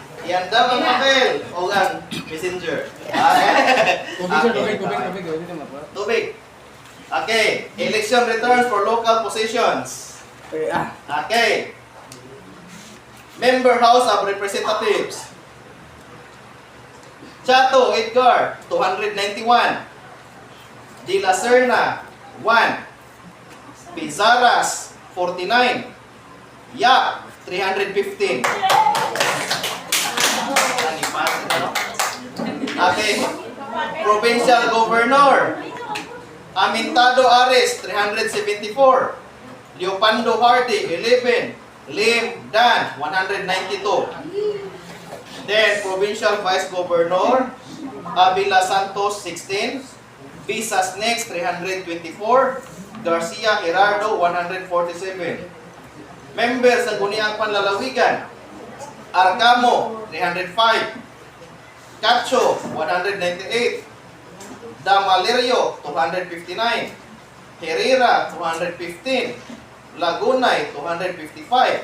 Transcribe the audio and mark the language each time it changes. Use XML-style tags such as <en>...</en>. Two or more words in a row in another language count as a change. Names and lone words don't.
<tl>Yan daw ang papel o ang messenger. Tubig. Okay.</tl> <en>Election returns for local positions. Okay. Member House of Representatives. Chato, Edgar, 291. De La Serna, 1. Pizaras, 49. Yap, 315. Okay. Provincial Governor. Amintado Ares, 374. Leopando Hardy, 11. Lim Dan, 192. Then, Provincial Vice Governor, Avila Santos, 16. Visas Next, 324. Garcia Gerardo, 147. Members sa Guniang Panlalawigan, Arcamo, 305. Cacho, 198. Damalerio, 259. Herrera, 215. Lagunay, 255.</en>